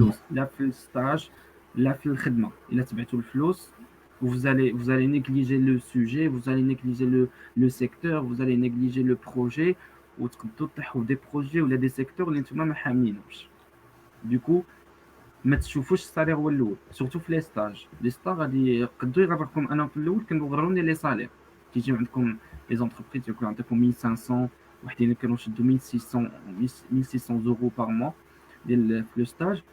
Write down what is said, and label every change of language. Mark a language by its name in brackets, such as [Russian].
[Arabic] لا في الستاج لا في الخدمة. إلا تبعتوا الفلوس [French] vous allez négliger le sujet, vous allez négliger le secteur, vous allez négliger le projet [Arabic] وتقدروا تطيحوا [French] des projets [Arabic] ولا [French] des secteurs [Arabic] اللي نتوما ما حاملينهمش. [French] Du coup [Arabic] ما تشوفوش السالير هو الاول سورتو في لي ستاج. لي ستاج غادي يقدروا يغركم. انا في الاول كانوا غروني لي سالير تيجي عندكم لي زونتربريز يكون عندكم 1500 وحدين كانوا يشدوا 1600 [French] euros par mois [Arabic] ديال في لو ستاج.